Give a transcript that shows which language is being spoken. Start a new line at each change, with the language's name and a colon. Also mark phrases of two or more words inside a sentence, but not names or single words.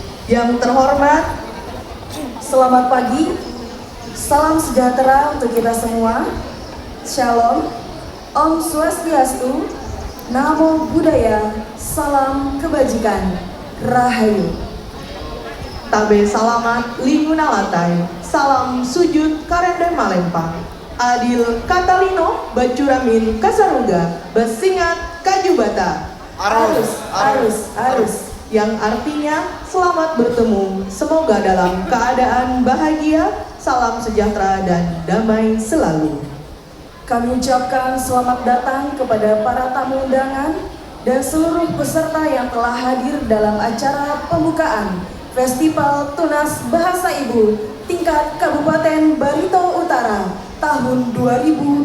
Indonesian: Yang terhormat, Selamat pagi, salam sejahtera untuk kita semua. Shalom,
Balinese: Om Swastiastu,
Pali: Namo Buddhaya,
Indonesian: salam kebajikan, Rahayu.
Ngaju: tabe salamat linguna latai, salam sujud karende malempang, adil katalino bacuramin kasarungga, besingat kajubata.
Indonesian: Arus. Yang artinya selamat bertemu, semoga dalam keadaan bahagia, salam sejahtera dan damai selalu. Kami ucapkan selamat datang kepada para tamu undangan dan seluruh peserta yang telah hadir dalam acara pembukaan Festival Tunas Bahasa Ibu tingkat Kabupaten Barito Utara tahun 2025.